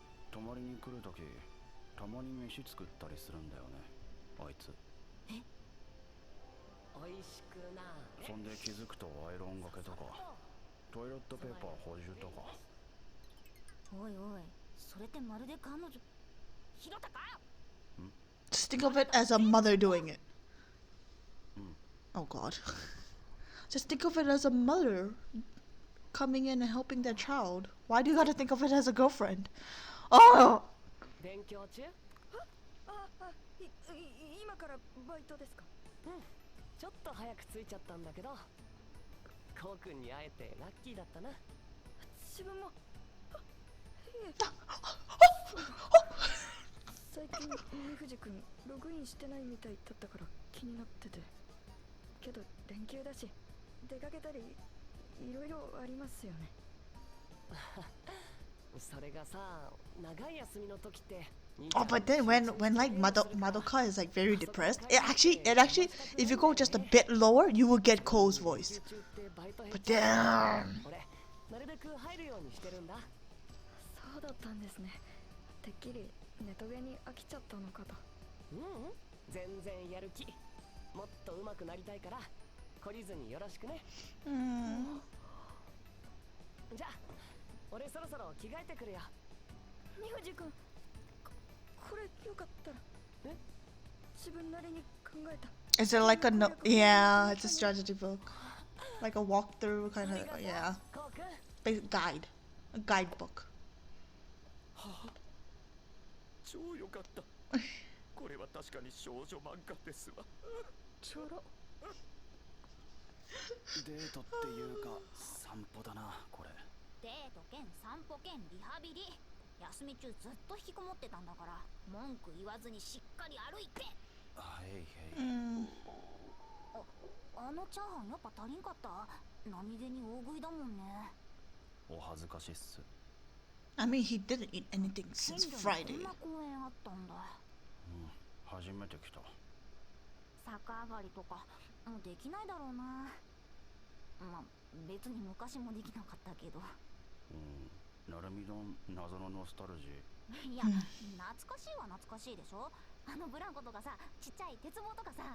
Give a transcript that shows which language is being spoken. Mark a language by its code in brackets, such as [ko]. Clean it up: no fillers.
[ja] 泊まりに来るとき、たまに飯作ったりするんだよね。あいつ。おいしくな。そんで気づくとアイロンがけとか、トイレットペーパー補充とか。おいおい、それってまるで彼女。ひろたか？ [en] Just think of it as a mother doing it. Oh god. Just think of it as a mother coming in and helping their child. Why do you gotta think of it as a girlfriend? Oh! [ja] 勉強中？今からバイトですか？ちょっと早く着いちゃったんだけど、コウ君に会えてラッキーだったな。自分も。最近二藤君ログインしてないみたいだったから気になってて。けど連休だし出かけたりいろいろありますよね。それがさ、長い休みの時って。 [en] Oh, but then when like Madoka is like very depressed, it actually if you go just a bit lower, you will get Ko's voice. But damn. [ja] なるべく入るようにしてるんだ。そうだったんですね。てっきりネトゲに飽きちゃったのかと。全然やる気。もっと上手くなりたいから懲りずによろしくね。うんじゃあ俺そろそろ着替えてくるよ。二藤君、これよかったら。え？自分なりに考えた。 [en] Is it like a no? Yeah, it's a strategy book, like a walkthrough kind of. Yeah, [ja] こうくん。 [en] guide, a guidebook. [ja] 超良かったこれは確かに少女漫画ですわちょろ。デートっていうか散歩だなこれ。デート兼散歩兼リハビリ。休み中ずっと引きこもってたんだから文句言わずにしっかり歩いて。はいへい。あのチャーハンやっぱ足りんかった。何気に大食いだもんね。お恥ずかしいっす。 [en] I mean, he didn't eat anything since [ja] 近所 [en] Friday. [ja] にこんな公園あったんだ。初めて来た。逆上がりとかもうできないだろうな。まあ別に昔もできなかったけど。なるみ丼謎のノスタルジいや懐かしいは懐かしいでしょ。あのブランコとかさ、ちっちゃい鉄棒とかさ。